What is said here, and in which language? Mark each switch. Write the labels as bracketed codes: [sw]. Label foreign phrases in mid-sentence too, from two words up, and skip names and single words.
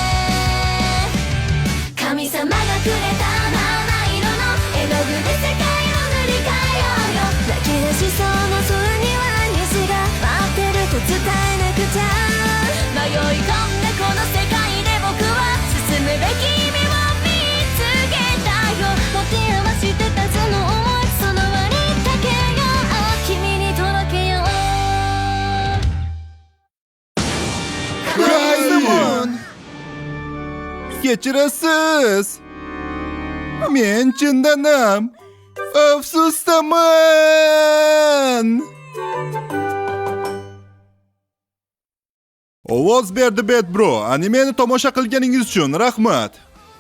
[ja] 神様がくれた七色の絵の具で世界を塗り替えようよ泣き出しそうな空には虹が待ってると伝えなくちゃ迷い込んだこの世界で僕は進むべき意味を見つけたよ持て余してたその想いその割だけが君に届けよう [uz] Kain-sama. Kechirasiz. Men chindan ham afsusdaman. Ovoz berdi Bet Bro. Animeni tomosha qilganingiz uchun rahmat.